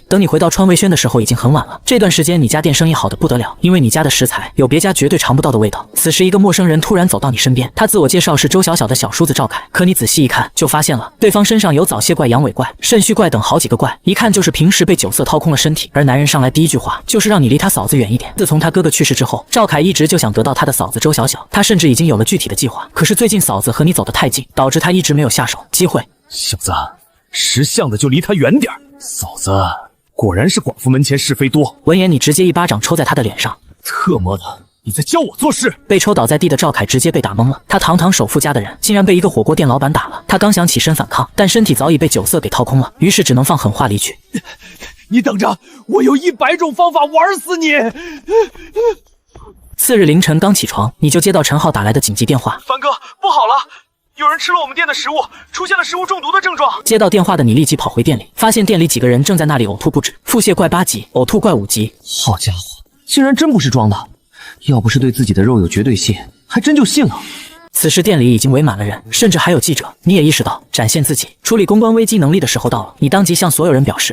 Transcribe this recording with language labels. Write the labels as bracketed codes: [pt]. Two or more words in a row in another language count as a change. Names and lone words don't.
[zh] 等你回到川味軒的時候，已經很晚了。這段時間你家店生意好得不得了，因為你家的食材有別家絕對嘗不到的味道。此時一個陌生人突然走到你身邊，他自我介紹是周小小的小叔子趙凱。可你仔細一看，就發現了對方身上有早洩怪、陽痿怪、腎虛怪等好幾個怪，一看就是平時被酒色掏空了身體。而男人上來第一句話就是讓你離他嫂子遠一點。自從他哥哥去世之後，趙凱一直就想得到他的嫂子周小小，他甚至已經有了具體的計劃。可是最近嫂子和你走得太近，導致他一直沒有下手機會。小子，識相的就離他遠點。嫂子，果然是寡婦門前是非多。聞言，你直接一巴掌抽在他的臉上。特麼的，你在教我做事！被抽倒在地的趙凱直接被打懵了。他堂堂首富家的人，竟然被一個火鍋店老板打了。他剛想起身反抗，但身體早已被酒色給掏空了，於是只能放狠話離去。你等着，我有100種方法玩死你！次日凌晨剛起床，你就接到陈浩打來的緊急電話。凡哥，不好了！有人吃了我們店的食物，出現了食物中毒的症狀。接到電話的你立即跑回店裡，發現店裡幾個人正在那裡嘔吐不止，腹瀉怪8級，嘔吐怪5級。好家伙，竟然真不是裝的！要不是對自己的肉有絕對信，還真就信了。此时店裡已經圍滿了人，甚至還有記者。你也意識到展現自己處理公關危機能力的時候到了，你當即向所有人表示，